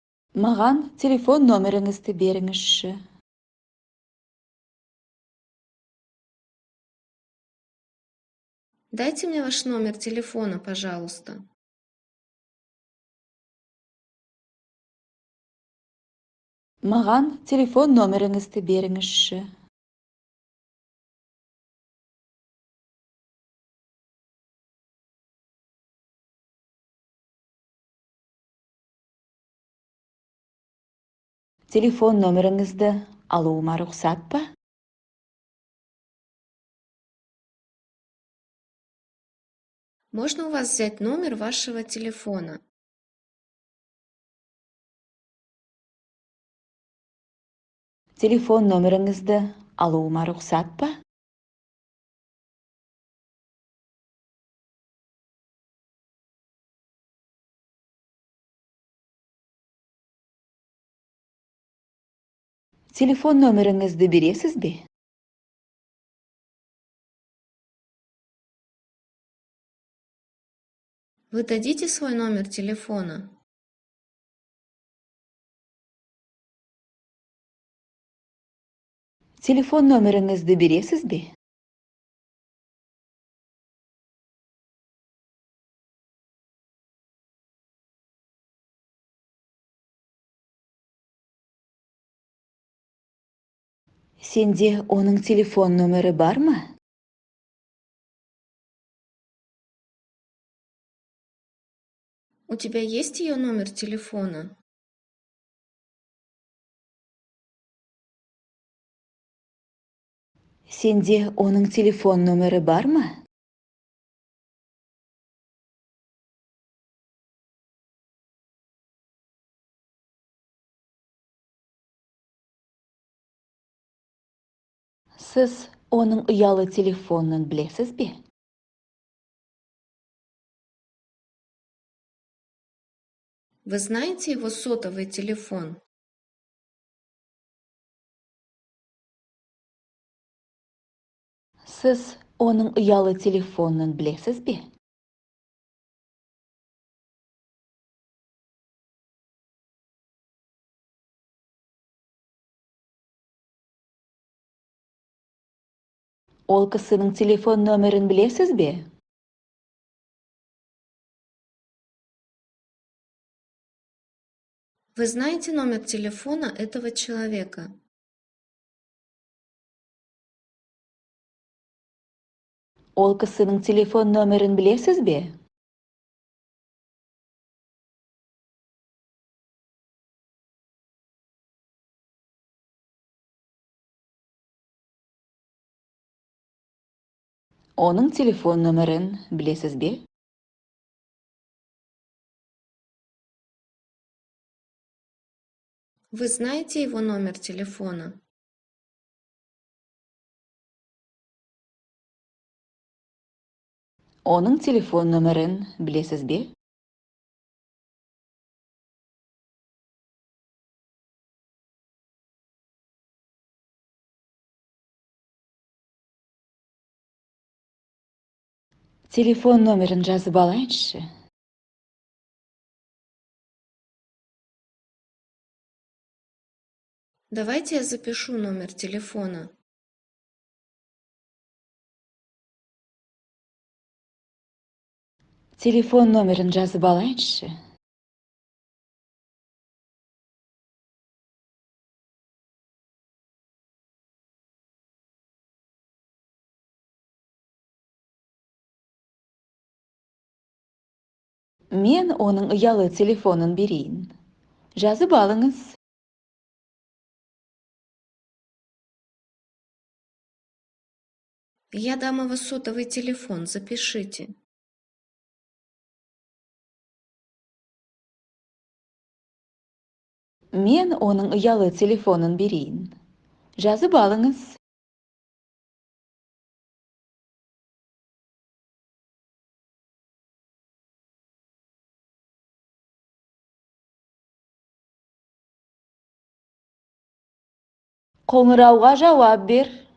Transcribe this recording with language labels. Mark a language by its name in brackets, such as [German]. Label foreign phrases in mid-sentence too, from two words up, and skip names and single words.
[Kazakh] Маған телефон номеріңізді беріңізші. [Russian] Дайте мне ваш номер телефона, пожалуйста. [Kazakh] Маған телефон номеріңізді беріңізші. Телефон номеріңізді алуыма рұқсат па? [Russian] Можно у вас взять номер вашего телефона? [Kazakh] Телефон номеріңізді алуыма рұқсат па? Телефон номеріңізді бересіз бе? [Russian] Вы дадите свой номер телефона? [Kazakh] Телефон номеріңізді бересіз бе? Сенде оның телефон номері бар ма? [Russian] У тебя есть ее номер телефона? [Kazakh] Сенде оның телефон номері бар ма? Сіз оның ұялы телефонын білесіз бе? [Russian] Вы знаете его сотовый телефон? [Kazakh] Сіз оның ұялы телефонын білесіз бе? Ол кісінің телефон номерін білесіз бе? [Russian] Вы знаете номер телефона этого человека? [Kazakh] Ол кісінің телефон номерін білесіз бе? Оның телефон номерін білесіз бе? [Russian] Вы знаете его номер телефона? [Kazakh] Оның телефон номерін білесіз бе? Телефон номерін жазып алайыншы. [Russian] Давайте я запишу номер телефона. [Kazakh] Телефон номерін жазып алайыншы. Мен оның ұялы телефонын берейін. Жазып алыңыз. [Russian] Я дам его сотовый телефон, запишите. [Kazakh] Мен оның ұялы телефонын берейін. Жазып алыңыз. Қоңырауға жауап бер.